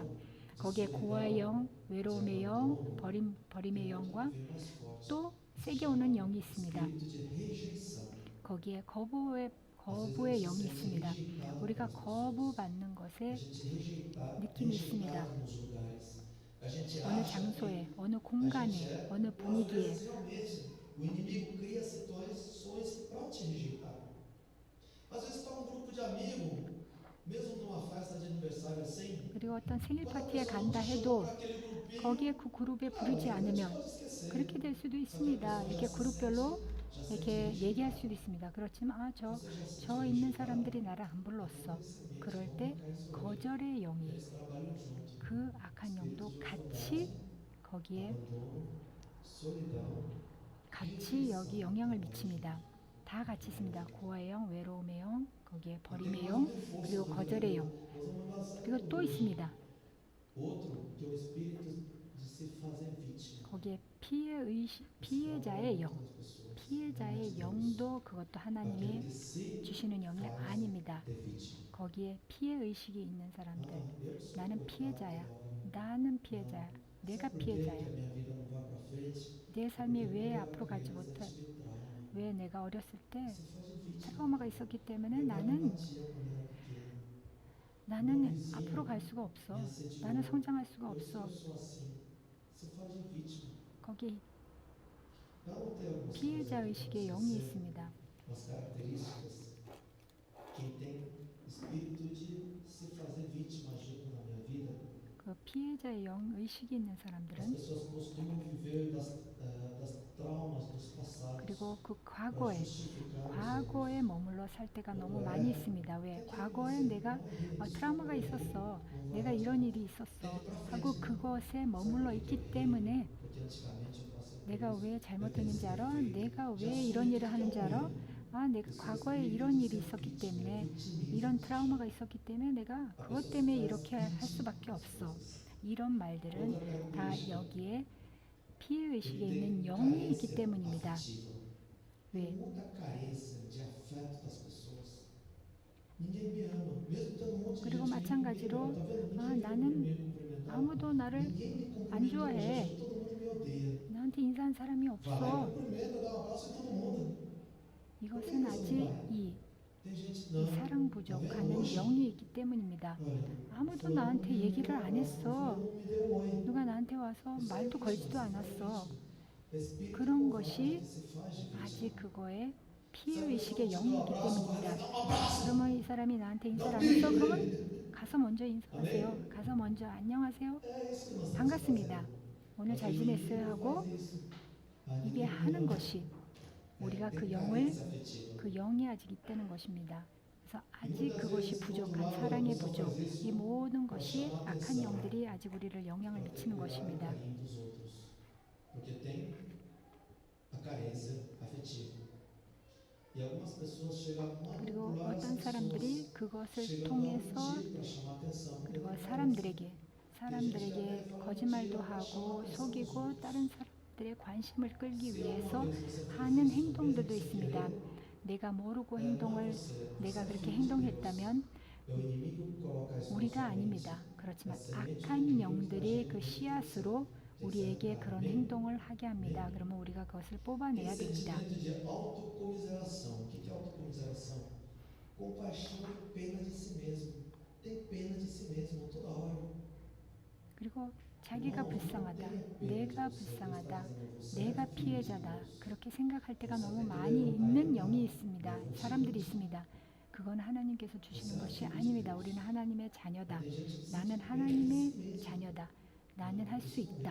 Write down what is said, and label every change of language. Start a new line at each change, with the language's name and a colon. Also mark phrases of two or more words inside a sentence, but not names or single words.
Korean: 거기에 고아의 영, 외로움의 영, 버림의 영과 또 세게 오는 영이 있습니다. 거기에 거부의 영이 있습니다. 우리가 거부받는 것에 느낌이 있습니다. 어느 장소에, 어느 공간에, 어느 분위기에
Portuguese: O inimigo cria situações para te rejeitar. Às vezes está um grupo de amigos, mesmo numa festa de aniversário assim,
Korean: 그리고 어떤 생일
Portuguese: quando a
Korean: 파티에
Portuguese: pessoa não
Korean: 간다
Portuguese: te chamou
Korean: 해도
Portuguese: para aquele grupinho,
Korean: 거기에 그 그룹에
Portuguese: cara,
Korean: 부르지
Portuguese: a gente
Korean: 않으면
Portuguese: pode esquecer.
Korean: 그렇게 될 수도
Portuguese: Só que a
Korean: 있습니다.
Portuguese: pessoa
Korean: 이렇게
Portuguese: já se
Korean: 그룹별로
Portuguese: já sente
Korean: 이렇게 얘기할
Portuguese: rejeitada.
Korean: 수도 있습니다. 그렇지만
Portuguese: Você já se
Korean: 저
Portuguese: sente
Korean: 있는
Portuguese: rejeitada.
Korean: 사람들이 나를 안 불렀어.
Portuguese: Semente,
Korean: 그럴
Portuguese: vamos
Korean: 때
Portuguese: marcar isso hoje.
Korean: 거절의 영이
Portuguese: Eles trabalham junto.
Korean: 그 악한 영도 같이 거기에
Portuguese: Abandono, solidão,
Korean: 같이 여기 영향을 미칩니다. 다 같이 있습니다. 고아의 영, 외로움의 영, 거기에 버림의 영, 그리고 거절의 영. 그리고 또 있습니다.
Portuguese: outro que é o espírito de se fazer vítima.
Korean: 거기에 피해자의 영. 피해자의 영도 그것도 하나님이
Portuguese: Aquele que se
Korean: 주시는 영이 아닙니다.
Portuguese: é vítima.
Korean: 거기에 피해 의식이 있는 사람들.
Portuguese: Eu sou
Korean: 나는 피해자야. 나는 피해자야. 내가
Portuguese: Por que que
Korean: 피해자야.
Portuguese: a minha vida não vai para frente?
Korean: 내 삶이 왜
Portuguese: Porque
Korean: 앞으로 가지
Portuguese: eu
Korean: 못해?
Portuguese: tive trauma.
Korean: 왜 내가 어렸을 때
Portuguese: Se faz vítima.
Korean: 트라우마가 있었기 때문에
Portuguese: Eu não
Korean: 나는
Portuguese: batia quando era pequeno.
Korean: 나는 앞으로 갈 수가 없어.
Portuguese: Me assediou.
Korean: 나는 성장할 수가
Portuguese: Eu
Korean: 없어.
Portuguese: sou assim. Se faz vítima.
Korean: 거기
Portuguese: Vamos ter algumas
Korean: 피해자
Portuguese: coisas
Korean: 의식의
Portuguese: para
Korean: 영이
Portuguese: você,
Korean: 있습니다.
Portuguese: umas características. Quem tem espírito de se fazer vítima agindo na minha vida,
Korean: 그 피해자의 영 의식이 있는
Portuguese: as
Korean: 사람들은
Portuguese: pessoas costumam viver das traumas dos passados.
Korean: 그리고 그
Portuguese: para
Korean: 과거에
Portuguese: justificar os erros.
Korean: 과거에 머물러 살 때가 너무 많이 있습니다. 왜? 과거에 내가 트라우마가 있었어. 내가 이런 일이 있었어. 하고 그것에 머물러 있기 때문에
Portuguese: Porque antigamente eu passei por
Korean: 내가
Portuguese: isso.
Korean: 왜 잘못했는지 알아? 내가 왜 이런 일을 하는지 알아? 내가 과거에 이런 일이 있었기 때문에 이런 트라우마가 있었기 때문에 내가 그것 때문에 이렇게 할 수밖에 없어. 이런 말들은 다 여기에 피해의식에 있는 영이 있기 때문입니다.
Portuguese: Tem
Korean: 왜?
Portuguese: muita carência de afeto das pessoas. Ninguém me ama, mesmo tendo um monte de
Korean: 그리고
Portuguese: gente
Korean: 마찬가지로
Portuguese: tá vendo? Ninguém
Korean: 나는
Portuguese: me cumprimentar.
Korean: 아무도 나를
Portuguese: Ninguém me cumprimenta
Korean: 안 좋아해.
Portuguese: hoje, todo mundo me odeia.
Korean: 나한테 인사한 사람이
Portuguese: Vai,
Korean: 없어.
Portuguese: cumprimenta, dá um abraço em todo mundo.
Korean: 이것은 아직 이
Portuguese: Tem gente não.
Korean: 사랑 부족하는 영이 있기 때문입니다.
Portuguese: Olha,
Korean: 아무도 나한테 얘기를 안 했어.
Portuguese: não me deu oi.
Korean: 누가 나한테 와서 말도 걸지도 않았어.
Portuguese: Espírito
Korean: 그런 것이
Portuguese: que se faz de vítima.
Korean: 아직 그거에 피해의식의 영이 있기
Portuguese: Abraço,
Korean: 때문입니다.
Portuguese: dá um abraço.
Korean: 그러면 이 사람이 나한테 인사를 안 했어? 그러면 가서 먼저 인사하세요. 가서 먼저 안녕하세요.
Portuguese: É isso que nós temos que
Korean: 반갑습니다.
Portuguese: fazer.
Korean: 오늘 잘 지냈어요? 하고 이게 하는 것이 우리가 그 영을 그 영이 아직 있다는 것입니다. 그래서 아직 그것이 부족한 사랑의 부족, 이 모든 것이 악한 영들이 아직 우리를 영향을 미치는 것입니다.
Portuguese: Porque tem a carência afetiva. E algumas pessoas chegam a
Korean: 그리고
Portuguese: manipular as
Korean: 어떤
Portuguese: pessoas.
Korean: 사람들이 그것을
Portuguese: Chegam a
Korean: 통해서
Portuguese: mentir para chamar atenção.
Korean: 그리고 사람들에게 거짓말도 하고 속이고 다른 사람들의 관심을 끌기 위해서 하는 행동들도 있습니다. 내가 모르고 내가 그렇게 행동했다면
Portuguese: É o inimigo que coloca isso na
Korean: 우리가
Portuguese: sua mente.
Korean: 아닙니다. 그렇지만 악한 영들이 그 씨앗으로 우리에게 그런 행동을 하게 합니다. 그러면 우리가 그것을 뽑아내야
Portuguese: Tem
Korean: 됩니다.
Portuguese: sentimento de autocomiseração. O que é autocomiseração? Compaixão e pena de si mesmo. Tem pena de si mesmo toda hora.
Korean: 그리고 자기가 불쌍하다, 내가 불쌍하다, 내가 피해자다 그렇게 생각할 때가 너무 많이 있는 영이 있습니다. 사람들이 있습니다. 그건 하나님께서 주시는 것이 아닙니다. 우리는 하나님의 자녀다. 나는 하나님의 자녀다. 나는 할 수 있다.